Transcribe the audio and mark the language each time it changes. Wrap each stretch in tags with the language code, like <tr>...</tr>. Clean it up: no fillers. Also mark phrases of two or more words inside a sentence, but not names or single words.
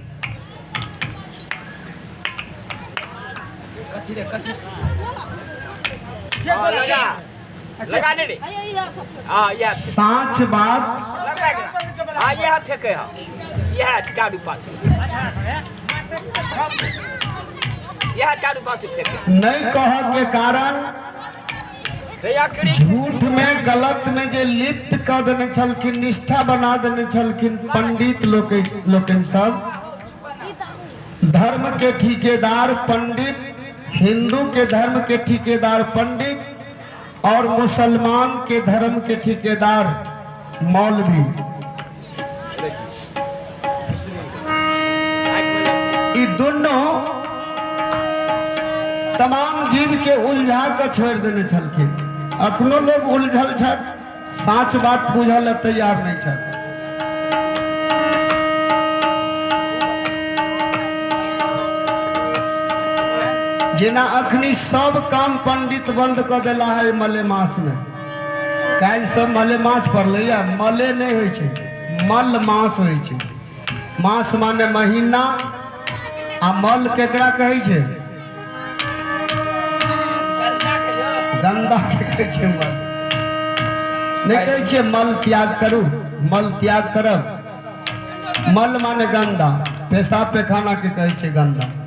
<mai>लगा दे साच बात ये हाथ फेंके ये है चारू पात यह चारू पात फेंके नहीं कह के कारण झूठ में गलत में जे लिप्त कर देने छलखिन, निष्ठा बना देने छलखिन पंडित लोकन सब, धर्म के ठेकेदार पंडित, हिंदू के धर्म के ठेकेदार पंडित और मुसलमान के धर्म के ठेकेदार मौलवी। ये दोनों तमाम जीव के उलझा कर छोड़ देने छलखिन। अखनो लोग उलझल छल, साच बात बुझल तैयार नहीं छल। जेना अखनी सब काम पंडित बंद कर दिला है मलेमास में। काल सब मलेमास पड़ले या मले नहीं होय छे, मल मास होय छे। मास माने महीना आ मल केकरा कहे छे? गंदा के कहे छे मल। नहीं कहे छे मल त्याग करू, मल त्याग करब। मल माने गंदा, पेशाब पैखाना के कहे छे गंदा।</mai>